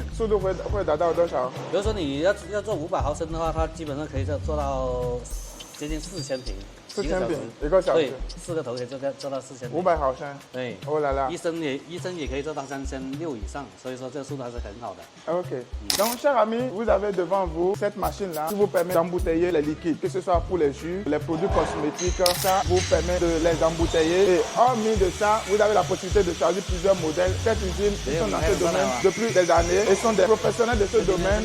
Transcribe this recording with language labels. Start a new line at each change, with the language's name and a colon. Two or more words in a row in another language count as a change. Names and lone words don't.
Chinese: 速度会达到多少？比如说你要做500毫升的话，它基本上可以做到接近4000瓶。 4000瓶一个小时，对，4个头可以做到4000瓶。 500毫升，对，哦来了，一升也可以做到3600以上，所以说这个速度还是很好的。 OK.
French: Donc, chers amis, vous avez devant vous cette machine-là qui vous permet d'embouteiller les liquides, que ce soit pour les jus, les produits cosmétiques, ça vous permet de les embouteiller. Et hormis de ça, vous avez la possibilité de choisir plusieurs modèles. Cette usine, ils sont dans ce domaine depuis des années et sont des professionnels de ce domaine.